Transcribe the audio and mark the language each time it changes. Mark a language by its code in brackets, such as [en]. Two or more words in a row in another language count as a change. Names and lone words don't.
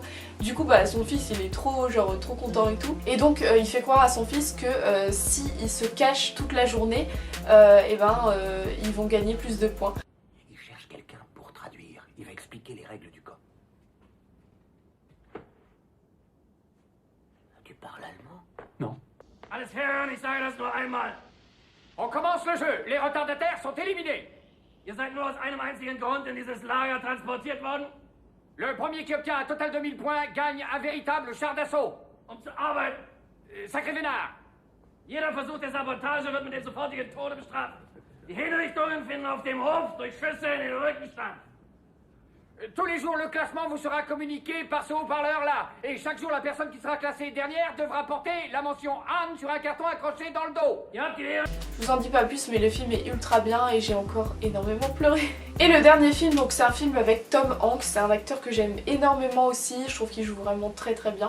[fr] Du coup son fils il est trop content et tout. Et donc il fait croire à son fils que si il se cache toute la journée, ils vont gagner plus de points. Il cherche quelqu'un pour traduire. Il va expliquer les règles du camp. Tu parles allemand? Non. [de] Alles hören, ich sage das nur einmal. [fr] On commence le jeu. Les retardataires sont éliminés. [de] Ihr seid nur aus einem einzigen Grund in dieses Lager transportiert worden. [fr] Le premier qui obtient un total de 1000 points gagne un véritable char d'assaut. [de] Zur Arbeit, Sacré Vénard. Jeder Versuch der Sabotage wird mit dem sofortigen Tode bestraft. Die Hinrichtungen finden auf dem Hof durch Schüsse in den Rücken statt. [fr] Tous les jours, le classement vous sera communiqué par ce haut-parleur là. Et chaque jour, la personne qui sera classée dernière devra porter la mention Anne sur un carton accroché dans le dos. Je vous en dis pas plus, mais le film est ultra bien et j'ai encore énormément pleuré. Et le dernier film, donc c'est un film avec Tom Hanks, c'est un acteur que j'aime énormément aussi, je trouve qu'il joue vraiment très bien.